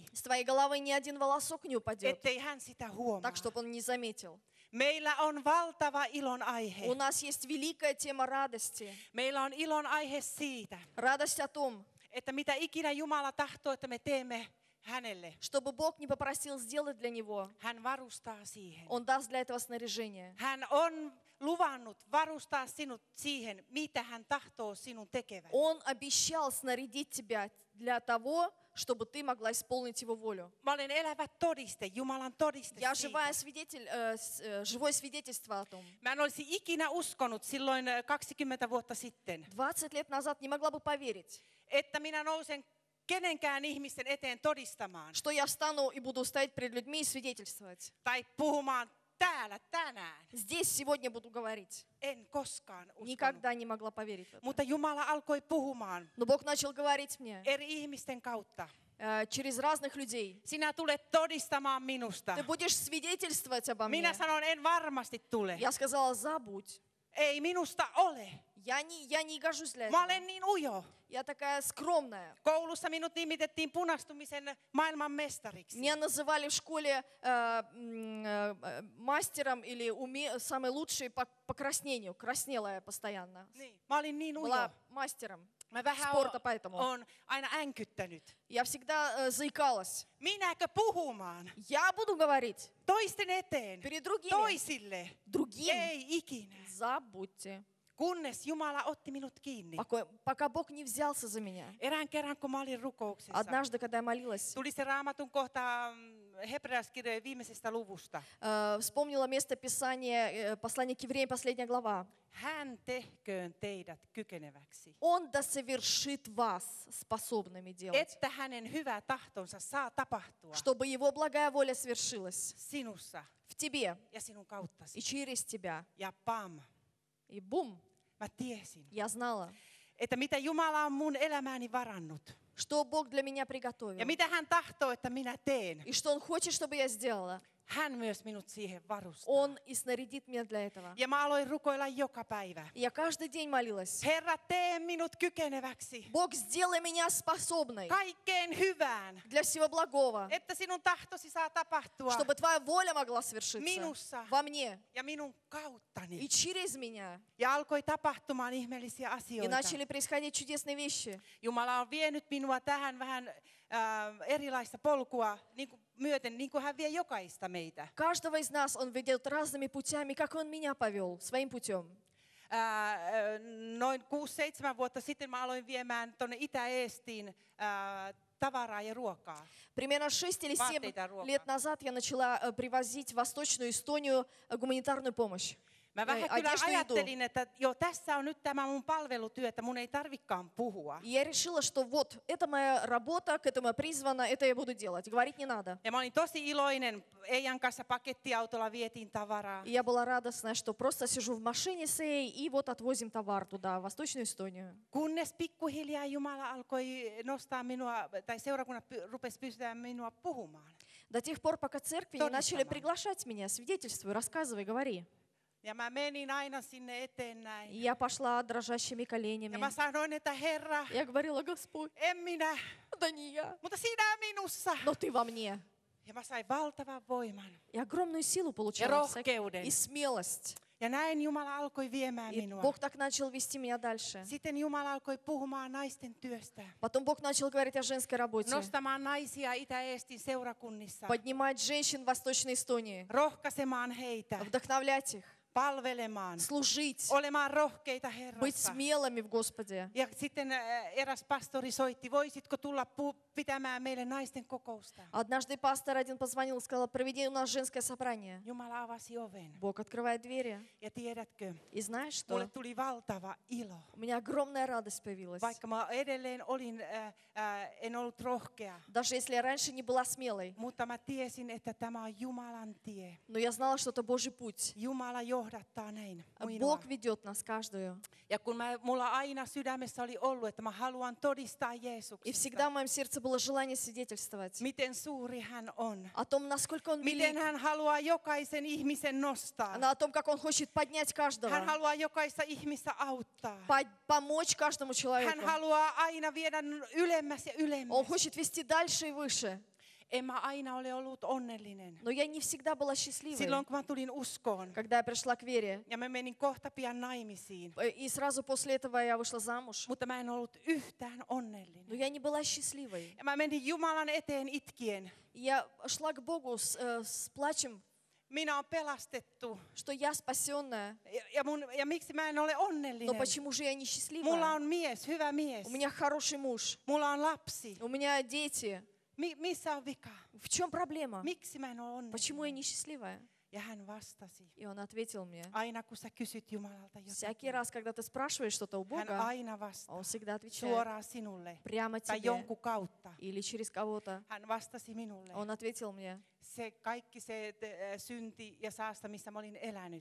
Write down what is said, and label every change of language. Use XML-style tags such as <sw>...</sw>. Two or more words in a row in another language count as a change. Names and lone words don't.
<ru>С твоей головы ни один волосок не упадет,</ru> <fi>ettei hän sitä huomaa.</fi> <ru>так, чтобы он не заметил.</ru> <fi>Meillä on valtava ilon aihe.</fi> <ru>У нас есть великая тема радости.</ru> <fi>Meillä on ilon aihe siitä,</fi> <ru>Радость о том,</ru> <fi>että mitä ikinä Jumala tahtoo, että me teemme hänelle,</fi> <ru>чтобы Бог не попросил сделать для него,</ru> <fi>hän varustaa siihen.</fi> <ru>Он даст для этого снаряжение.</ru> <fi>Hän on luvannut varustaa sinut siihen, mitä hän tahtoo sinun tekevän.</fi> <ru>Он обещал снарядить тебя для того, чтобы ты могла исполнить Его волю.</ru> <fi>Mä olen elävä todiste, Jumalan todiste</fi> <ru>Я</ru> <fi>siitä.</fi> <ru>живое свидетельство о том.</ru> <fi>Mä en olisi ikinä uskonut silloin 20 vuotta sitten,</fi> <ru>20 лет назад не могла бы поверить,</ru> <fi>että minä nousen kenenkään ihmisten eteen todistamaan</fi> <ru>что я встану и буду стоять перед людьми и свидетельствовать.</ru> <fi>tai puhumaan täällä tänään.</fi> <ru>Здесь сегодня буду говорить.</ru> <fi>En koskaan uskonut.</fi> <ru>Никогда не могла поверить в это.</ru> <fi>Mutta Jumala alkoi puhumaan</fi> <ru>Но Бог начал говорить мне</ru> <fi>eri ihmisten kautta.</fi> <ru>через разных людей.</ru> <fi>Sinä tulet todistamaan minusta.</fi> <ru>Ты будешь свидетельствовать обо мне.</ru> <fi>Minä sanon, en varmasti tule.</fi> <ru>Я сказала, забудь.</ru> <fi>Ei minusta ole.</fi> <ru>Я не гожусь для</ru> <fi>Mä</fi> <ru>этого.</ru> <fi>olen niin ujo.</fi> <ru>Я такая скромная.</ru> <fi>Koulussa minut nimitettiin punastumisen maailman mestariksi.</fi> <ru>Меня называли в школе мастером или самой лучшей по краснению. Краснела я постоянно.</ru> <fi>Niin, mä olin niin ujo.</fi> <ru>Была мастером</ru> <fi>Mä vähän</fi> <ru>спорта поэтому.</ru> <fi>on aina änkyttänyt.</fi> <ru>Я всегда заикалась.</ru> <fi>Minäkö puhumaan?</fi> <ru>Я буду говорить</ru> <fi>Toisten eteen.</fi> <ru>перед другими.</ru> <fi>Toisille.</fi> <ru>Другим.</ru> <fi>Ei ikinä.</fi> <ru>Забудьте.</ru> <fi>Kunnes Jumala otti minut kiinni.</fi> <ru>Пока Бог не взялся за меня.</ru> <fi>Erään kerran, kun mä olin rukouksessa,</fi> <ru>Однажды, когда я молилась,</ru> <fi>tuli se raamatun kohta hebrealaiskirjojen viimeisestä luvusta.</fi> <ru>вспомнила место Писания, послание к евреям, последняя глава.</ru> <fi>Hän tehköön teidät kykeneväksi,</fi> <ru>Он да совершит вас способными делать,</ru> <fi>että hänen hyvä tahtonsa saa tapahtua</fi> <ru>чтобы Его благая воля свершилась</ru> <fi>sinussa</fi> <ru>в тебе</ru> <fi>ja sinun kauttasi.</fi> <ru>и через тебя.</ru> <fi>Ja pam,</fi> <ru>И бум,</ru> <fi>mä tiesin,</fi> <ru>я знала,</ru> <fi>että mitä Jumala on mun elämääni varannut.</fi> <ru>что Бог для меня приготовил.</ru> <fi>Ja mitä hän tahtoo, että minä teen.</fi> <ru>И что Он хочет, чтобы я сделала.</ru> <fi>Hän myös minut siihen varustaa.</fi> <ru>Он и снарядит меня для этого.</ru> <fi>Ja mä aloin rukoilla joka päivä.</fi> <ru>И я каждый день молилась.</ru> <fi>Herra, tee minut kykeneväksi</fi> <ru>Бог, сделай меня способной</ru> <fi>kaikkeen hyvään,</fi> <ru>для всего благого,</ru> <fi>että sinun tahtosi saa tapahtua</fi> <ru>чтобы Твоя воля могла совершиться</ru> <fi>minussa</fi> <ru>во мне</ru> <fi>ja minun kauttani.</fi> <ru>и через меня.</ru> <fi>Ja alkoi tapahtumaan ihmeellisiä</fi> <ru>И</ru> <fi>asioita.</fi> <ru>начали происходить чудесные вещи.</ru> <fi>Jumala on vienyt minua tähän vähän erilaista polkua myöten, niin kuin hän vie jokaista meitä.</fi> <ru>Каждого из нас Он ведет разными путями, как Он меня повел, своим путем.</ru> <fi>noin 6-7 vuotta sitten mä aloin viemään tuonne Itä-Eestiin tavaraa ja ruokaa.</fi> <ru>Примерно 6 или 7</ru> <fi>Vaatteita ja ruokaa.</fi> <ru>лет назад я начала привозить в Восточную Эстонию гуманитарную помощь.</ru> <fi>Mä vähän kyllä</fi> <ru>Одежду и еду.</ru> <fi>ajattelin, että jo tässä on nyt tämä mun palvelutyö, että mun ei tarvikaan puhua.</fi> <ru>И я решила, что вот, это моя работа, к этому я призвана, это я буду делать. Говорить не надо.</ru> <fi>Ja mä olin tosi iloinen. Eijan kanssa pakettiautolla vietiin tavaraa.</fi> <ru>И я была радостная, что просто сижу в машине с Эй, и вот отвозим товар туда, в Восточную Эстонию.</ru> <fi>Kunnes pikkuhiljaa Jumala alkoi nostaa minua, tai seurakunnat rupesi pystyttämään minua puhumaan.</fi> <ru>До тех пор, пока церкви не начали Тонистама. приглашать меня, свидетельствуй, рассказывай, говори.</ru> <fi>Ja mä menin aina sinne eteen näin.</fi> <ru>И я пошла дрожащими</ru> <fi>Ja</fi> <ru>коленями.</ru> <fi>mä sanoin, että Herra,</fi> <ru>Я говорила: Господь,</ru> <fi>en minä,</fi> <ru>да не я,</ru> <fi>mutta sinä minussa.</fi> <ru>но Ты во мне.</ru> <fi>Ja mä sain valtavan voiman</fi> <ru>И огромную силу</ru> <fi>ja</fi> <ru>получала,</ru> <fi>rohkeuden.</fi> <ru>и смелость.</ru> <fi>Ja näin Jumala alkoi viemään</fi> <ru>И</ru> <fi>minua.</fi> <ru>Бог так начал вести меня дальше.</ru> <fi>Sitten Jumala alkoi puhumaan naisten työstä.</fi> <ru>Потом Бог начал говорить о женской работе.</ru> <fi>Nostamaan naisia Itä-Eestin seurakunnissa.</fi> <ru>Поднимать женщин в Восточной Эстонии.</ru> <fi>Rohkaisemaan heitä.</fi> <ru>Вдохновлять их.</ru> <fi>Palvelemaan.</fi> <ru>Служить.</ru> <fi>Olemaan rohkeita</fi> <ru>Быть</ru> <fi>Herrassa.</fi> <ru>смелыми в Господе.</ru> <fi>Ja sitten eräs pastori soitti, voisitko tulla pitämään meille naisten kokousta?</fi> <ru>Однажды пастор один позвонил и сказал: проведи у нас женское собрание.</ru> <fi>Jumala avasi oven.</fi> <ru>Бог открывает двери.</ru> <fi>Ja tiedätkö,</fi> <ru>И знаешь</ru> <fi>mulle</fi> <ru>что?</ru> <fi>tuli valtava ilo.</fi> <ru>У меня огромная радость появилась.</ru> <fi>Vaikka mä edelleen en ollut rohkea,</fi> <ru>Даже если я раньше не была смелой.</ru> <fi>mutta mä tiesin, että tämä on Jumalan tie.</fi> <ru>Но я знала, что это Божий путь.</ru> <fi>Jumala johdattaa näin minua.</fi> <ru>Бог ведет нас каждую.</ru> <fi>Ja kun mulla aina sydämessä oli ollut, että mä haluan todistaa</fi> <ru>И</ru> <fi>Jeesuksesta,</fi> <ru>всегда в моем сердце было желание свидетельствовать</ru> <fi>miten suuri hän on.</fi> <ru>о том, насколько Он</ru> <fi>Miten</fi> <ru>велик,</ru> <fi>hän haluaa jokaisen ihmisen nostaa.</fi> <ru>о том, как Он хочет поднять каждого,</ru> <fi>Hän haluaa jokaista ihmistä auttaa.</fi> <ru>помочь каждому</ru> <fi>Hän</fi> <ru>человеку.</ru> <fi>haluaa aina viedä ylemmäs ja</fi> <ru>Он</ru> <fi>ylemmäs.</fi> <ru>хочет вести дальше и выше.</ru> <fi>En mä aina ole ollut onnellinen.</fi> <ru>Но я не всегда была счастливой,</ru> <fi>Silloin kun mä tulin uskoon</fi> <ru>когда я пришла к вере.</ru> <fi>ja mä menin kohta pian naimisiin,</fi> <ru>И сразу после этого я вышла замуж.</ru> <fi>mutta mä en ollut yhtään</fi> <ru>Но</ru> <fi>onnellinen.</fi> <ru>я не была счастливой.</ru> <fi>Ja mä menin Jumalan eteen itkien.</fi> <ru>И я шла к Богу с плачем,</ru> <fi>Minä olen pelastettu.</fi> <ru>что я спасенная.</ru> <fi>Ja miksi mä en ole</fi> <ru>Но</ru> <fi>onnellinen?</fi> <ru>почему же я не</ru> <fi>Mulla</fi> <ru>счастливая?</ru> <fi>on mies, hyvä mies.</fi> <ru>У меня хороший муж,</ru> <fi>Mulla on lapsi.</fi> <ru>у меня дети.</ru> <fi>Missä on vika?</fi> <ru>В чем проблема?</ru> <fi>Miksi mä en ole</fi> <ru>Почему я</ru> <fi>onnellinen?</fi> <ru>не счастливая?</ru> <fi>Ja hän vastasi.</fi> <ru>И он ответил мне:</ru> <fi>Aina kun sä kysyt Jumalalta</fi> <ru>всякий</ru> <fi>jotakin,</fi> <ru>раз, когда ты спрашиваешь что-то у</ru> <fi>hän</fi> <ru>Бога,</ru> <fi>aina vastaa</fi> <ru>Он всегда отвечает</ru> <fi>suoraan sinulle</fi> <ru>прямо</ru> <fi>tai</fi> <ru>тебе</ru> <fi>jonkun kautta.</fi> <ru>или через кого-то.</ru> <fi>Hän vastasi minulle.</fi> <ru>Он ответил мне:</ru> <fi>Se kaikki se synti ja saasta, missä mä olin elänyt,</fi>